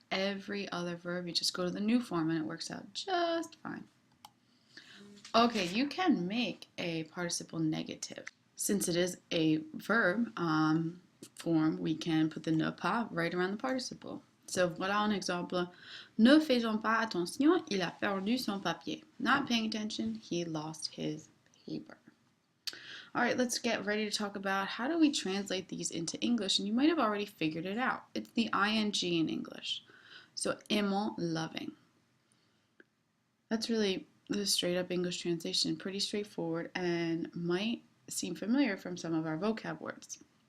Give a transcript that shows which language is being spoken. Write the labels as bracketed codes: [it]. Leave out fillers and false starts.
[en] Every other verb, you just go to the new form and it works out just fine. Okay, you can make a participle negative. Since it is a verb form, we can put the ne pas right around the participle. [fr] So voilà un exemple. Ne faisons pas attention, il a perdu son papier. [en] Not paying attention, he lost his paper. All right, let's get ready to talk about how do we translate these into English, and you might have already figured it out. It's the ing in English. So aimant, loving. That's really the straight up English translation, pretty straightforward and might seem familiar from some of our vocab words.